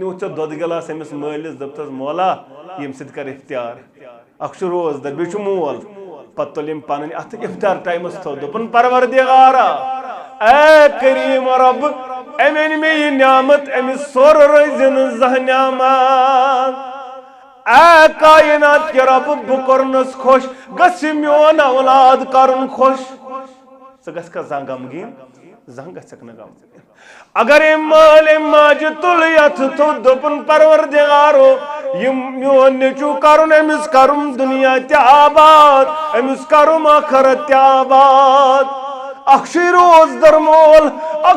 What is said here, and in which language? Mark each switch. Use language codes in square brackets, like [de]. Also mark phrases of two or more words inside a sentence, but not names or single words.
[ks] نیوٗکھ ژےٚ دۄدٕ گِلاس أمِس مٲلِس دوٚپتس مولا ییٚمہِ سۭتۍ کر افتیار اکھ چھُ روزدر بیٚیہِ چھُ مول پتہٕ تُل أمۍ پنٕنۍ اتھ افتیار ٹایمس تھوٚو دوٚپُن پروردگارا اے کریم رب أمۍ أنۍ مےٚ یہِ نعمت أمِس سورٕ روزِ نہٕ زانٛہہ نعمت [ur] اے کائنات کے رب [ks] بہٕ کوٚرنس خۄش گژھِ میون اولاد کرُن خۄش ژٕ گژھکھا زانٛہہ غمگیٖن زانٛہہ گژھکھ نہٕ غمگیٖن اگر أمۍ مٲلۍ أمۍ ماجہِ تُل یتھ تھوٚد دوٚپُن پروردگارو یہِ میون نیٚچوٗ کرُن أمِس کرُن دُنیا تہِ آباد أمِس کرُن ٲخرت تہِ آباد اکھ چھُ روزدر مول اکھ